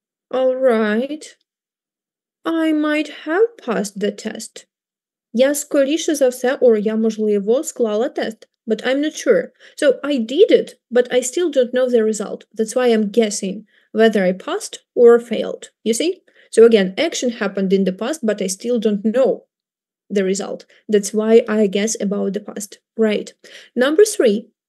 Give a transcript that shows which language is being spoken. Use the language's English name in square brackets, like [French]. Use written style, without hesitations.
[English] All right. I might have passed the test. [Ukrainian] Я скоріше за все, or я, можливо, склала тест, [English] but I'm not sure. So I did it, but I still don't know the result. That's why I'm guessing whether I passed or failed. You see? So again, action happened in the past, but I still don't know the result. That's why I guess about the past. Right. Number 3.